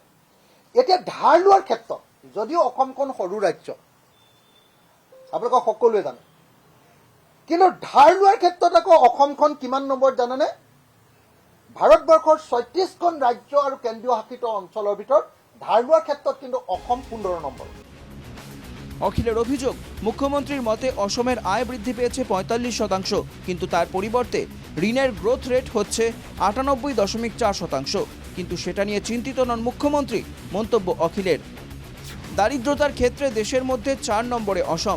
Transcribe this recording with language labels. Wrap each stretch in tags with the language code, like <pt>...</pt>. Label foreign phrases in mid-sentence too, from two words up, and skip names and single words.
<as>এতিয়া ধাৰ লোৱাৰ ক্ষেত্ৰত যদিও অসমখন সৰু ৰাজ্য আপোনালোকক সকলোৱে জানে, কিন্তু ধাৰ লোৱাৰ ক্ষেত্ৰত আকৌ অসমখন কিমান নম্বৰ জানেনে? ভাৰতবৰ্ষৰ ৩৬খন ৰাজ্য আৰু কেন্দ্ৰীয় শাসিত অঞ্চলৰ ভিতৰত ধাৰ লোৱাৰ ক্ষেত্ৰত কিন্তু অসম ১৫ নম্বৰ।</as> <bn>অখিলের অভিযোগ, মুখ্যমন্ত্রীর মতে অসমের আয় বৃদ্ধি পেয়েছে ৪৫%, কিন্তু তার পরিবর্তে ঋণের</bn> <en>growth rate</en> <bn>হচ্ছে ৯৮.৪%। কিন্তু সেটা নিয়ে চিন্তিত নন মুখ্যমন্ত্রী। মন্তব্য অখিলের। দারিদ্রতার ক্ষেত্রে দেশের মধ্যে ৪ নম্বরে অসম।</bn>